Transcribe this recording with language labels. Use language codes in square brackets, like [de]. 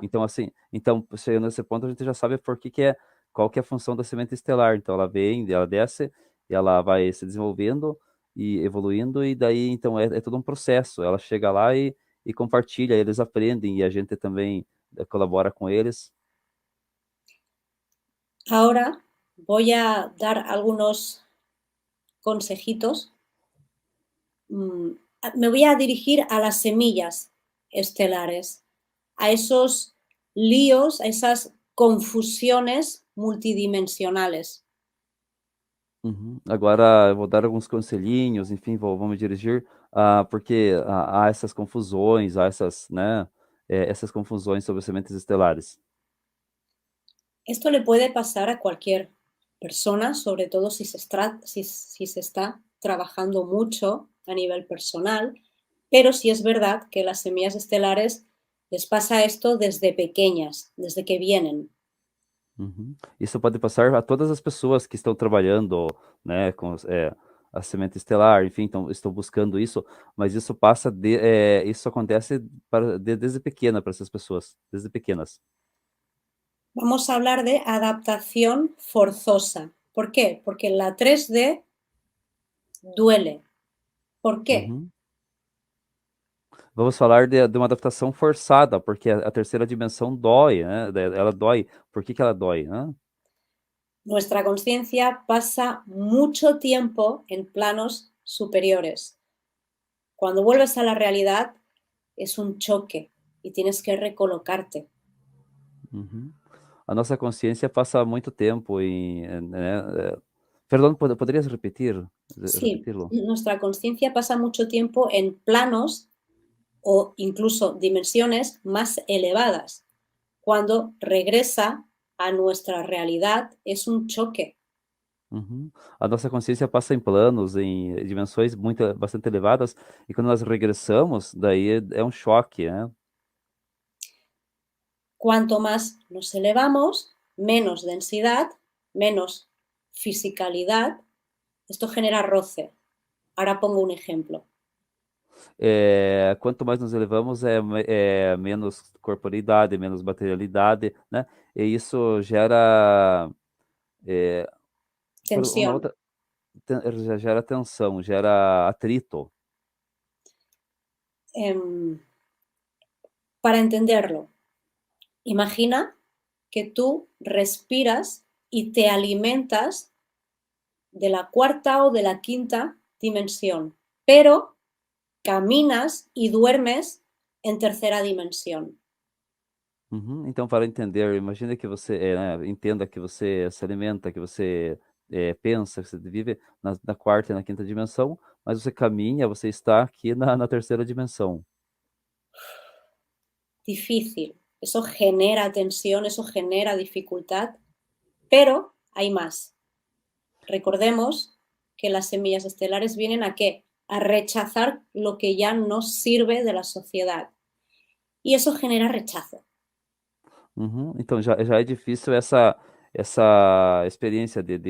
[pt] Então, assim, então, chegando nesse ponto, a gente já sabe por que qual que é a função da semente estelar. Então, ela vem, ela desce, e ela vai se desenvolvendo e evoluindo, e daí, então, é todo um processo. Ela chega lá e compartilha, eles aprendem, e a gente também colabora com eles. [es] Ahora voy a dar algunos consejitos. Me voy a dirigir a las semillas estelares, a esos líos, a esas confusiones multidimensionales. Uhum. [pt] Agora, eu vou dar alguns conselhinhos, enfim, vou me dirigir, porque há essas confusões, há essas, né, essas confusões sobre as sementes estelares. [es] Esto le puede pasar a cualquier persona, sobre todo si se está trabajando mucho a nivel personal, pero sí es verdad que las semillas estelares les pasa esto desde pequeñas, desde que vienen. Uhum. [pt] Isso pode passar a todas as pessoas que estão trabalhando, né, com a semente estelar, enfim, então, estão buscando isso, mas isso passa isso acontece desde pequena para essas pessoas, desde pequenas. [es] Vamos a hablar de adaptación forzosa. ¿Por qué? Porque la 3D duele. ¿Por qué? Uhum. [pt] Vamos falar de uma adaptação forçada, porque a terceira dimensão dói, né? Ela dói. Por que ela dói, né? [es] Nuestra conciencia pasa mucho tiempo en planos superiores. Cuando vuelves a la realidad es un choque y tienes que recolocarte. Uhum. [pt] A nossa consciência passa muito tempo né? Perdão, poderias repetir, [es] Sí, [pt] repeti-lo? [es] nuestra conciencia pasa mucho tiempo en planos o incluso dimensiones más elevadas. Cuando regresa a nuestra realidad es un choque. Uhum. [pt] A nossa consciência passa em planos, em dimensões bastante elevadas, e quando nós regressamos, daí é um choque, né? [es] Cuanto más nos elevamos, menos densidad, menos fisicalidad. Esto genera roce. Ahora pongo un ejemplo. [pt] Quanto mais nos elevamos, é menos corporeidade, menos materialidade, né? E isso gera é, uma [es] Tensión. [pt] outra, gera tensão, gera atrito. [es] Para entenderlo, imagina que tú respiras y te alimentas de la cuarta o de la quinta dimensión, pero caminas y duermes en tercera dimensión. Uhum. [pt] Então, para entender, imagina que você né, entenda que você se alimenta, que você pensa, que você vive na quarta e na quinta dimensão, mas você caminha, você está aqui na terceira dimensão. [es] Difícil. Eso genera tensión, eso genera dificultad, pero hay más. Recordemos que las semillas estelares vienen ¿a qué? A rechazar lo que ya no sirve de la sociedad. Y eso genera rechazo. [pt] Uhum. Então já é difícil essa experiência